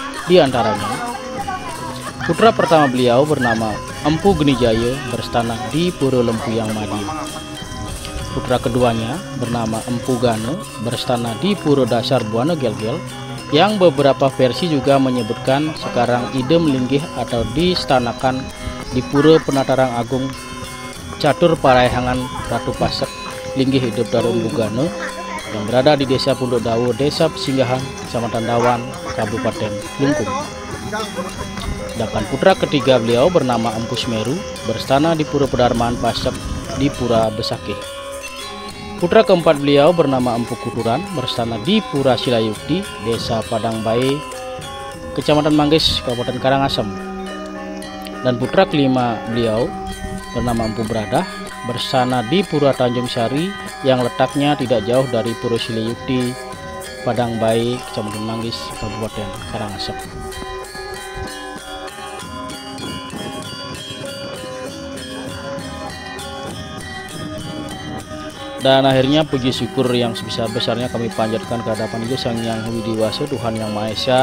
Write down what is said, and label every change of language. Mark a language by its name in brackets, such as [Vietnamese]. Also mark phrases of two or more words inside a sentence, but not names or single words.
[Indonesian] Di antaranya putra pertama beliau bernama Empu Genijaya, berstana di Pura Lempuyang Madi. Putra keduanya bernama Empu Gana, berstana di Pura Dasar Buana Gel-Gel, yang beberapa versi juga menyebutkan sekarang Ide melinggih atau distanakan di Pura Penatarang Agung Catur Paraihangan Ratu Pasak Linggih Ide Betara Empu Gana yang berada di Desa Punduk Dawu, Desa Pesinggahan, Kecamatan Dawan, Kabupaten Klungkung. Sedangkan putra ketiga beliau bernama Empu Semeru, berstana di Pura Pedarmaan Pasak di Pura Besakih. Putra keempat beliau bernama Empu Kuturan, berstana di Pura Silayukti, Desa Padang Bae, Kecamatan Manggis, Kabupaten Karangasem. Dan putra kelima beliau bernama Empu Bradah, berstana di Pura Tanjung Sari yang letaknya tidak jauh dari Pura Silayukti, Padang Bae, Kecamatan Manggis, Kabupaten Karangasem. Dan akhirnya puji syukur yang sebesar-besarnya kami panjatkan ke hadapan Ide Sang Hyang Widiwasa, Tuhan Yang Maha Esa.